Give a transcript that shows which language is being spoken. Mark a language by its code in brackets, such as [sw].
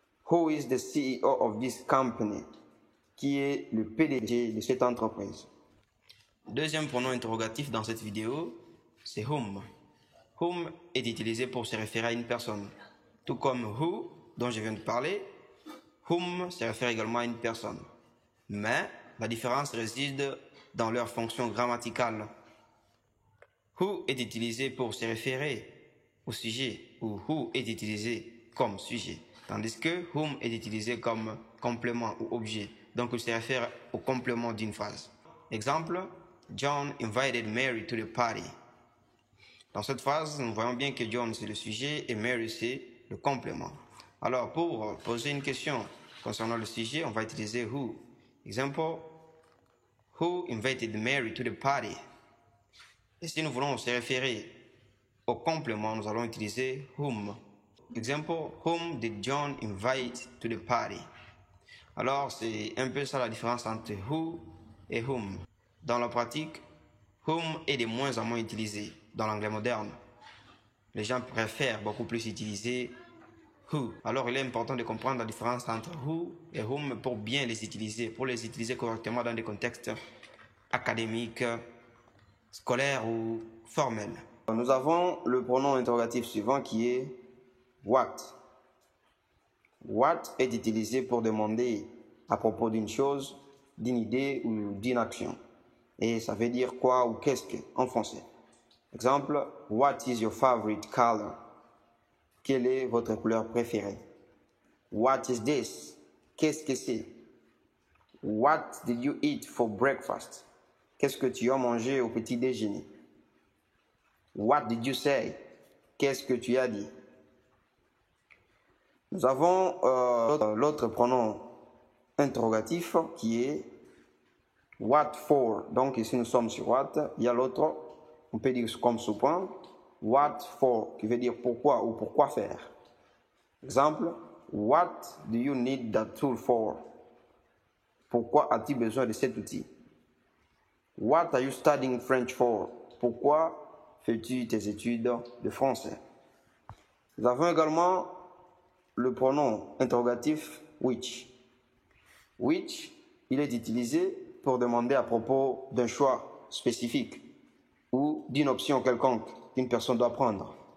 [en] Who is the CEO of this company? [fr] Qui est le PDG de cette entreprise? Deuxième pronom interrogatif dans cette vidéo, c'est whom. Whom est utilisé pour se référer à une personne. Tout comme who, dont je viens de parler, whom se réfère également à une personne. Mais la différence réside dans leur fonction grammaticale. Who est utilisé pour se référer au sujet ou who est utilisé comme sujet, tandis que whom est utilisé comme complément ou objet, donc il se réfère au complément d'une phrase. [en] Exemple, John invited Mary to the party. [fr] Dans cette phrase, nous voyons bien que John c'est le sujet et Mary c'est le complément. Alors pour poser une question concernant le sujet, on va utiliser who. [en] Exemple, who invited Mary to the party? [fr] Et si nous voulons se référer au complément, nous allons utiliser whom. [en] Exemple, whom did John invite to the party? [fr] Alors, c'est un peu ça la différence entre who et whom. Dans la pratique, whom est de moins en moins utilisé dans l'anglais moderne. Les gens préfèrent beaucoup plus utiliser who. Alors, il est important de comprendre la différence entre who et whom pour bien les utiliser, pour les utiliser correctement dans des contextes académiques, scolaires ou formels. Nous avons le pronom interrogatif suivant qui est what. What est utilisé pour demander à propos d'une chose, d'une idée ou d'une action. Et ça veut dire quoi ou qu'est-ce que en français. [en] Exemple, what is your favorite color? [fr] Quelle est votre couleur préférée? [en] What is this? [fr] Qu'est-ce que c'est? [en] What did you eat for breakfast? [fr] Qu'est-ce que tu as mangé au petit déjeuner? [en] What did you say? [fr] Qu'est-ce que tu as dit? Nous avons l'autre pronom interrogatif qui est what for. Donc ici nous sommes sur what. Il y a l'autre, on peut dire comme sous-point, what for, qui veut dire pourquoi ou pourquoi faire. [en] Exemple, what do you need that tool for? [fr] Pourquoi as-tu besoin de cet outil? [en] What are you studying French for? [fr] Pourquoi fais-tu tes études de français? Nous avons également le pronom interrogatif which. Which, il est utilisé pour demander à propos d'un choix spécifique ou d'une option quelconque qu'une personne doit prendre.